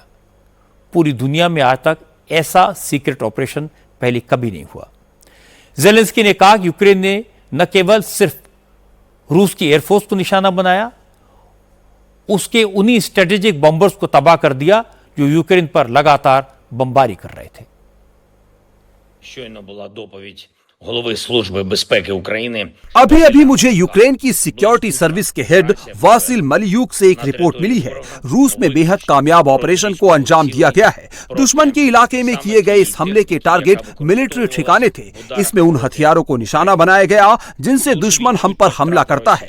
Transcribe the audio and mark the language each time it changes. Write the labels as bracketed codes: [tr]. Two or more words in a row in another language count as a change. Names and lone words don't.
[hi] पूरी दुनिया में आज तक ऐसा [en] secret operation [hi] पहले कभी नहीं हुआ। जेलेंस्की ने कहा कि यूक्रेन ने न केवल सिर्फ रूस की एयरफोर्स को निशाना बनाया, उसके उन्हीं [en] strategic bombers [hi] को तबाह कर दिया जो यूक्रेन पर लगातार बमबारी कर रहे थे। [uk] Щойно була доповідь голови Служби безпеки України। [hi] अभी अभी मुझे यूक्रेन की [en] security service [hi] के हेड वासिल मलियूक से एक रिपोर्ट मिली है। रूस में बेहद कामयाब ऑपरेशन को अंजाम दिया गया है। दुश्मन के इलाके में किए गए इस हमले के टारगेट मिलिट्री ठिकाने थे। इसमें उन हथियारों को निशाना बनाया गया जिनसे दुश्मन हम पर हमला करता है।